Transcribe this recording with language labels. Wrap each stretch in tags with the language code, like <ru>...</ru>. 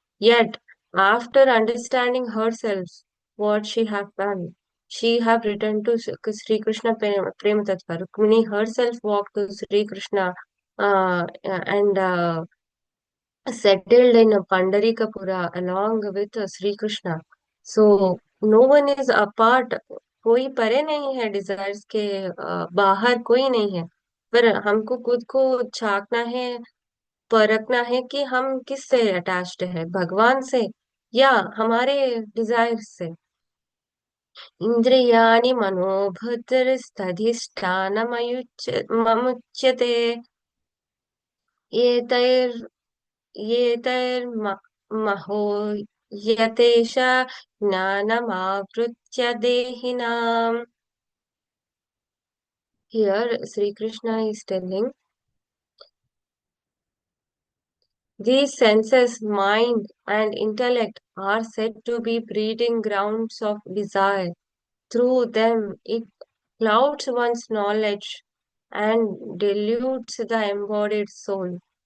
<en>Yet, after understanding herself, what she have done, she have returned to Sri Krishna Prema Tattva. Rukmini herself walked to Sri Krishna and settled in Pandarikapura along with Sri Krishna. So, no one is apart.</en> <hi>कोई परे नहीं है desires के बाहर कोई नहीं है पर हमको खुद को झांकना है परखना है कि हम किससे अटैच्ड है भगवान से या हमारे डिजायर से</hi> <sa>इंद्रियाणि मनोभृतिस्तधिष्ठानमयुच्यते एतैर् एतैर्महो यतेष ज्ञानमावृत्य देहिनाम्.</sa> <en>Here Sri Krishna is telling these senses, mind and intellect are said to be breeding grounds of desire. Through them, it clouds one's knowledge and dilutes the embodied soul.</en>